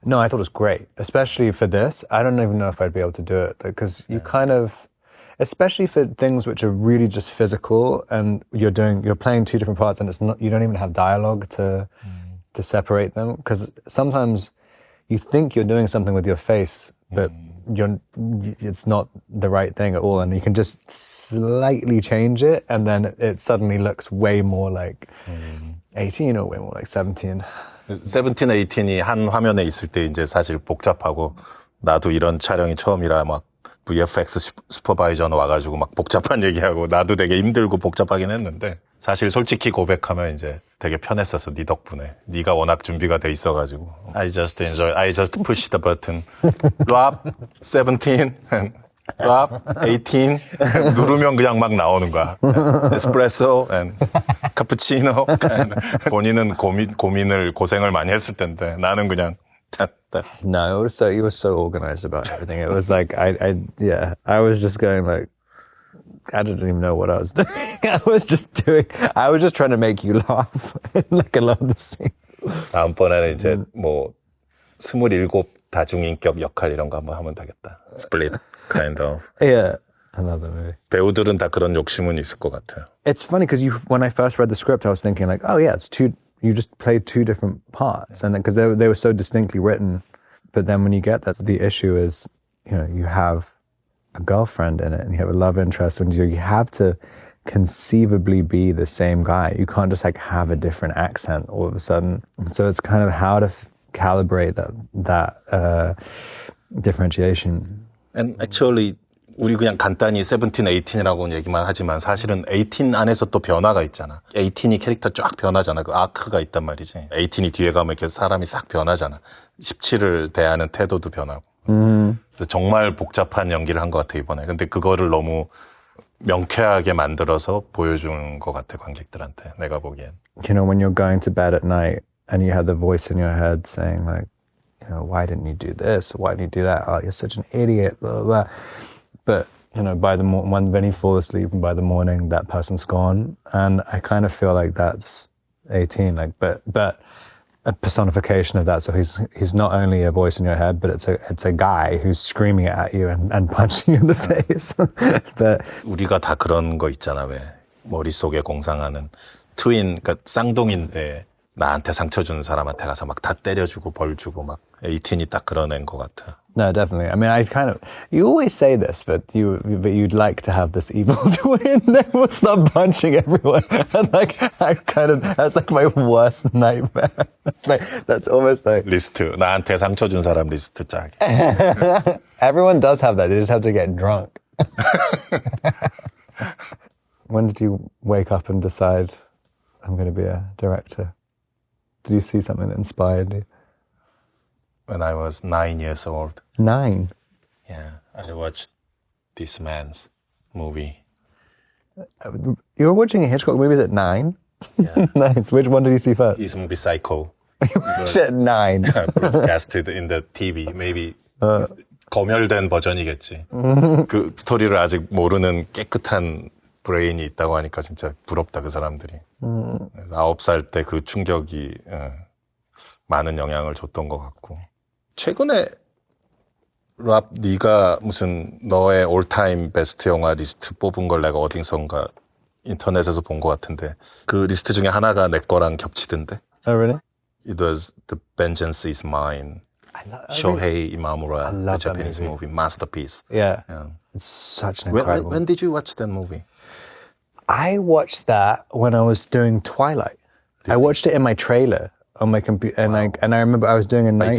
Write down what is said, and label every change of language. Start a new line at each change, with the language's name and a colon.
English: no, I thought it was great, especially for this. I don't even know if I'd be able to do it, because you kind of, especially for things which are really just physical, and you're playing two different parts, and you don't even have dialogue to separate them, because sometimes you think you're doing something with your face, but it's not the right thing at all, and you can just slightly change it, and then it suddenly looks way more like 18 or way more like 17.
Korean: 17, 18이 한 화면에 있을 때 이제 사실 복잡하고, 나도 이런 촬영이 처음이라 막 VFX 슈퍼바이저 와가지고 막 복잡한 얘기하고 나도 되게 힘들고 복잡하긴 했는데 사실 솔직히 고백하면 이제 되게 편했었어. 네 덕분에. 네가 워낙 준비가 돼 있어가지고.
English: I just push the button.
Korean: rap 17, rap 18 누르면 그냥 막 나오는 거야. 에스프레소 and 카푸치노. 본인은 고생을 많이 했을 텐데 나는 그냥
English: No, you were so organized about everything. It was like, I was just going like, I didn't even know what I was doing. I was just trying to make you laugh. Like a lot of the scene.
Korean: 다음번에는 이제 뭐 27 다중인격 역할 이런 거 한번 하면 되겠다.
English: Split, kind of. Yeah. I love that movie.
Korean: 배우들은 다 그런 욕심은 있을 것 같아요.
English: It's funny because when I first read the script, I was thinking like, oh yeah, you just played two different parts. And because they were so distinctly written. But then when you get that, the issue is, you have a girlfriend in it and you have a love interest and you have to conceivably be the same guy. You can't just like have a different accent all of a sudden. And so it's kind of how to calibrate that differentiation. And actually,
Korean: 우리 그냥 간단히 17, 18이라고 얘기만 하지만 사실은 18 안에서 또 변화가 있잖아. 18이 캐릭터 쫙 변하잖아. 그 아크가 있단 말이지. 18이 뒤에 가면 이렇게 사람이 싹 변하잖아. 17을 대하는 태도도 변하고. 그래서 정말 복잡한 연기를 한 것 같아, 이번에. 근데 그거를 너무 명쾌하게 만들어서 보여준 것 같아, 관객들한테. 내가 보기엔.
English: When you're going to bed at night and you have the voice in your head saying like, why didn't you do this? Why didn't you do that? Oh, you're such an idiot, blah, blah, blah. But, when you fall asleep and by the morning, that person's gone. And I kind of feel like that's 18, but a personification of that. So he's not only a voice in your head, but it's a guy who's screaming it at you and punching you in the face. But
Korean: 우리가 다 그런 거 있잖아, 왜. 머릿속에 공상하는 그러니까 쌍둥이인데 나한테 상처 주는 사람한테 가서 막 다 때려주고 벌 주고 막 18이 딱 그런 애인 것 같아.
English: No, definitely. I mean, you always say this, but you'd like to have this evil twin that will start punching everyone. And that's like my worst nightmare. That's almost like.
Korean: 리스트. 나한테 상처 준 사람 리스트 짝.
English: Everyone does have that. They just have to get drunk. When did you wake up and decide I'm going to be a director? Did you see something that inspired you? When I was 9 years old. 9? Yeah, I watched this man's movie. You were watching a Hitchcock movie at 9? Yeah. Nice. Which one did you see first? His movie Psycho. You watched it at 9. Broadcasted in the TV. Maybe
Korean: 검열된 버전이겠지. 그 스토리를 아직 모르는 깨끗한 브레인이 있다고 하니까 진짜 부럽다, 그 사람들이. 9살 때 그 충격이 많은 영향을 줬던 것 같고. 최근에 랍 네가 무슨 너의 올타임 베스트 영화 리스트 뽑은 걸 내가 어딘선가 인터넷에서 본 것 같은데 그 리스트 중에 하나가 내 거랑 겹치던데.
English: Oh, really? It was The Vengeance is Mine. Shohei Imamura, the Japanese movie, masterpiece. Yeah. It's such an incredible. When did you watch that movie? I watched that when I was doing Twilight. I watched it in my trailer on my computer, and I remember I was doing a night